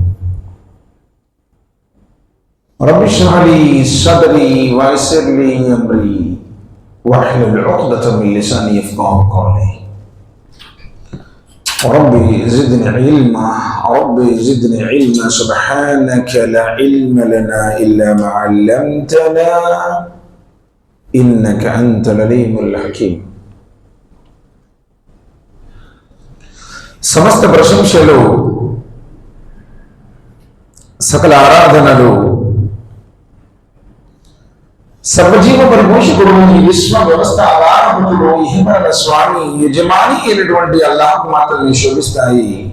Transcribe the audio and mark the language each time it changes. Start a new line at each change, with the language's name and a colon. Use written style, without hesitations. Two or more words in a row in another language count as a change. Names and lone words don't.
Arabic: رَبِّ اشْرَحْ لِي صَدْرِي وَيَسِّرْ لِي أَمْرِي وَاحْلُلْ عُقْدَةً مِّن لِّسَانِي يَفْقَهُوا قَوْلِي. ربي زدني علما ربي زدني علما سبحانك لا علم لنا إلا ما علمتنا إنك أنت العليم الحكيم.
Telugu: సమస్త ప్రశంసలు సకల ఆరాధనలు సర్వజీవ పరిపోషకుడు ఈ విశ్వ వ్యవస్థ ఆధారభూతుడు ఇహమరణ స్వామి యజమాని అయినటువంటి అల్లాహ్ మాత్రమే శోభిస్తాయి.